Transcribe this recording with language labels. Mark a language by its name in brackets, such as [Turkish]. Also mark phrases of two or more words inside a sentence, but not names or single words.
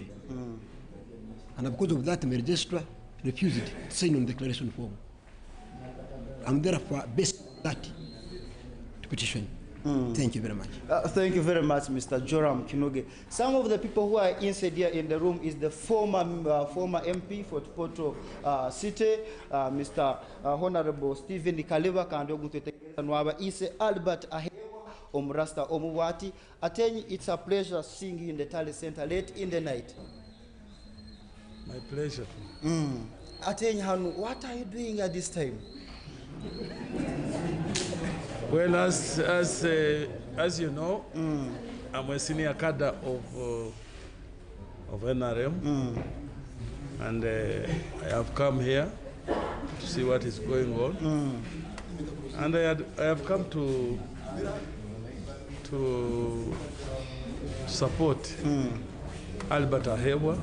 [English] And because of that, my registrar refused to sign on the declaration form. I'm therefore based on that to petition. Thank you very much. Thank you very much, Mr. Joram Kinoge. Some of the people who are inside here in the room is the former MP for Poto City, Mr. Honorable Stephen Kaliva Kandogutekanwaba Ise Albert Ahewa Omrasta Omuwati. Ateni, it's a pleasure seeing you in the Tally Center late in the night. My pleasure. Ateni Hanu, what are you doing at this time? Well, as you know, I'm a senior cadre of NRM, and I have come here to see what is going on, and I have come to support Albert Ahewa.